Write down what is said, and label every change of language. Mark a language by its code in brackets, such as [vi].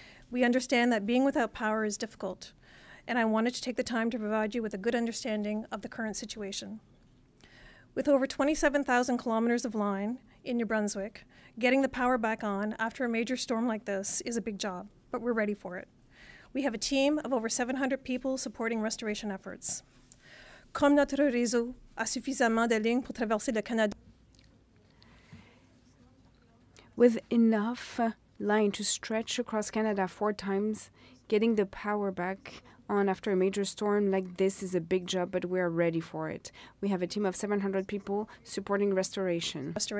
[en] We understand that being without power is difficult, and I wanted to take the time to provide you with a good understanding of the current situation. With over 27,000 kilometers of line in New Brunswick, getting the power back on after a major storm like this is a big job, but we're ready for it. We have a team of over 700 people supporting restoration efforts. [fr] Comme notre réseau a suffisamment de lignes pour traverser le Canada. [en] With enough line to stretch across Canada 4 times, getting the power back on after a major storm like this is a big job, but we are ready for it. We have a team of 700 people supporting restoration.